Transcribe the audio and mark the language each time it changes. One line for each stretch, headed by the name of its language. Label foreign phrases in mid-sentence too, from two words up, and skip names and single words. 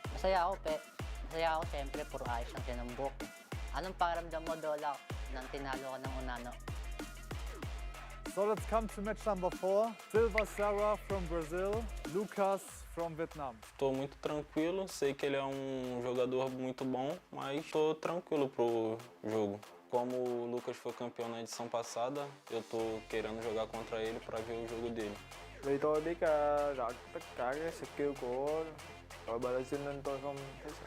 Filipino: Masaya ako, siyempre, puro ayos lang siya ng buhok. Anong pakiramdam mo, Dola, nang tinalo ka ng Unano?
English: So let's come to match number 4. Silva Sarah from Brazil, Lucas from Vietnam.
Portuguese: Estou muito tranquilo, sei que ele é um jogador muito bom, mas estou tranquilo pro jogo. Como o Lucas foi campeão na edição passada, eu estou querendo jogar contra ele para ver o jogo dele.
Vietnamese: Vì tôi biết rõ tất cả cái skill của đội Brazil nên tôi không thấy sợ.